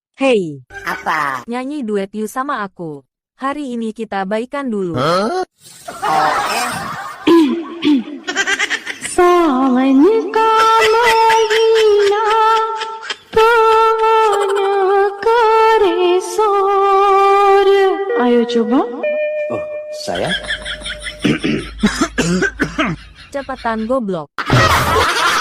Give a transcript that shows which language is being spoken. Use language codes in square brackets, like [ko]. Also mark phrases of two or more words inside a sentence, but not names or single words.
[id] Hei, Apa? nyanyi duet you sama aku. Hari ini kita baikan dulu. Oke. [hi] सावन का महीना पवन करे सोर. [id] Ayo coba. Oh, saya? Cepetan goblok.